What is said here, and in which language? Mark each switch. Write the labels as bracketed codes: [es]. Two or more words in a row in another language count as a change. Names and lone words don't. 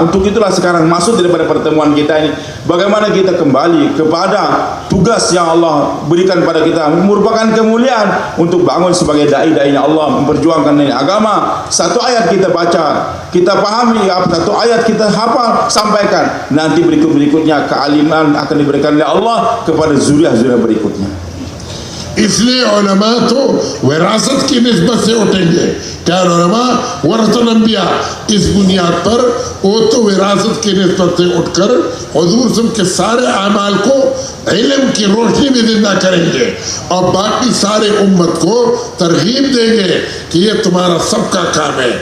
[id] Untuk itulah sekarang maksud daripada pertemuan kita ini, bagaimana kita kembali kepada tugas yang Allah berikan pada kita, merupakan kemuliaan untuk bangun sebagai dai-dainya Allah, memperjuangkan ini agama. Satu ayat kita baca, kita pahami, satu ayat kita hafal, sampaikan. Nanti berikut-berikutnya kealiman akan diberikan oleh Allah kepada zuriat-zuriat berikutnya. [hi] इसलिए उलमा तो विरासत की निस्बत से उठेंगे, क्या [ar] العلماء ورثة الأنبياء, [hi] इस बुनियाद पर वो तो विरासत की निस्बत से उठकर हुजूर [ar] صلى الله عليه وسلم [hi] के सारे अमाल को इल्म की रोशनी में जिंदा करेंगे और बाकी सारे उम्मत को तरगीब देंगे कि ये तुम्हारा सबका काम है।